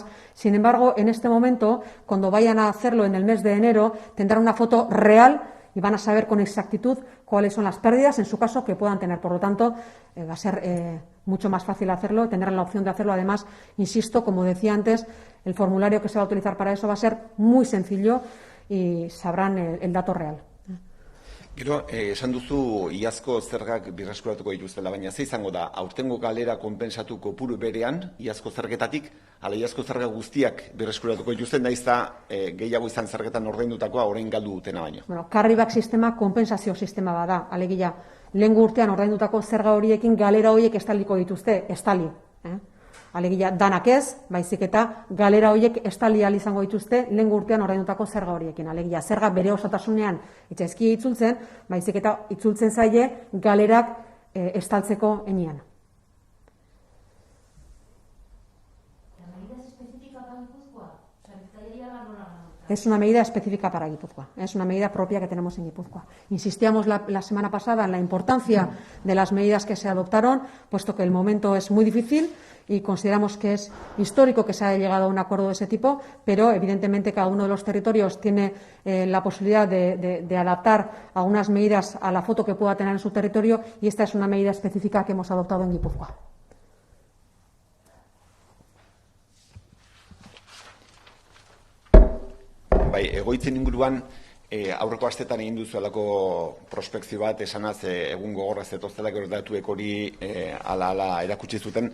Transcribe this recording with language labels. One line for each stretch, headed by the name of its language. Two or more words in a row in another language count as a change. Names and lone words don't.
Spanish: Sin embargo, en este momento, cuando vayan a hacerlo en el mes de enero, tendrán una foto real y van a saber con exactitud cuáles son las pérdidas, en su caso, que puedan tener. Por lo tanto, va a ser mucho más fácil hacerlo, tendrán la opción de hacerlo. Además, insisto, como decía antes, el formulario que se va a utilizar para eso va a ser muy sencillo y sabrán el dato real.
Basque: Gero, esan duzu iazko zergak birreskuratuko dituztela, baina ze izango da, aurtengo galera konpentsatu kopuru berean, iazko zergetatik, ala iazko zerga guztiak birreskuratuko dituzten, naiz da gehiago izan zergetan ordaindutakoa orain galdu dutena baino. Bueno, karribak sistema konpentsazio sistema bada, alegia, lehengo urtean ordaindutako zerga horiekin galera horiek estaliko dituzte, estali. Alegia, danak ez, baizik eta galera horiek estali ahal izango dituzte lehengo urtean ordaindutako zerga horiekin. Alegia, zerga bere osotasunean itxaizki itzultzen, baizik eta itzultzen zaie galerak estaltzeko enean.
Spanish: Es una medida específica para Guipúzcoa, es una medida propia que tenemos en Guipúzcoa. Insistíamos la semana pasada en la importancia de las medidas que se adoptaron, puesto que el momento es muy difícil y consideramos que es histórico que se haya llegado a un acuerdo de ese tipo, pero evidentemente cada uno de los territorios tiene la posibilidad de adaptar algunas medidas a la foto que pueda tener en su territorio y esta es una medida específica que hemos adoptado en Guipúzcoa.
Basque: Bai, egoitzen inguruan, aurreko astetan egin duzuelako prospekzio bat, esanaz egun gogorra zetozela gero datuek hori ala erakutsi zuten.